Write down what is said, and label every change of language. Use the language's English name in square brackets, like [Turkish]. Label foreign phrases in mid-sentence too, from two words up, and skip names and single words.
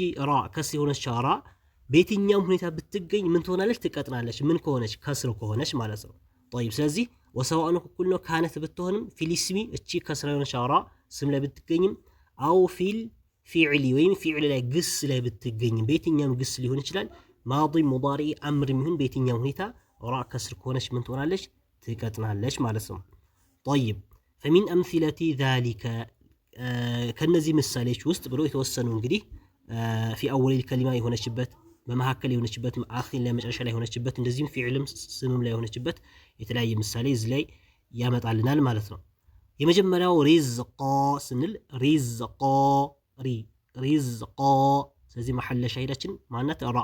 [Amharic] ራ ከስ የሆነች ራ በየትኛውም ሁኔታ ብትገኝ ምን ትሆናለች ትቀጥናለች። ምን ከሆነች ከስር ከሆነች ማለት ነው። طيب ስለዚህ ወሰዋኡን እኩል ነው ካነት ብትሆንም ፊልስሚ እቺ ከስር የሆነች ራ ስም ላይ ብትገኝም [Arabic] أو في الفعل [Amharic] ወይም ፊዕል ላይ ግስ ላይ ብትገኝም በየትኛውም ግስ ሊሆን ይችላል [Arabic] ماضي مضارع أمر [Amharic] የሚሆን በየትኛውም ሁኔታ ራ ከስር ከሆነች ምን ትሆናለች ትቀጥናለች ማለት ነው። [Arabic] طيب فمن امثله ذلك [Amharic] ከነዚህ ምሳሌዎች ውስጥ ብሎ የተወሰኑ እንግዲህ [Arabic] في اول الكلمه [Amharic] የሆነችበት በመሐከል የሆነችበት አኺር ላይ መጨረሻ ላይ የሆነችበት እንደዚህም ፊዕልም ስምም ላይ የሆነችበት የተለያየ ምሳሌ እዚህ ላይ ያመጣልናል ማለት ነው። የመጀመሪያው ሪዝቃ ስንል ሪዝቃ ሪዝቃ ስለዚህ መሐለ ሻሂዳችን ማናት ራ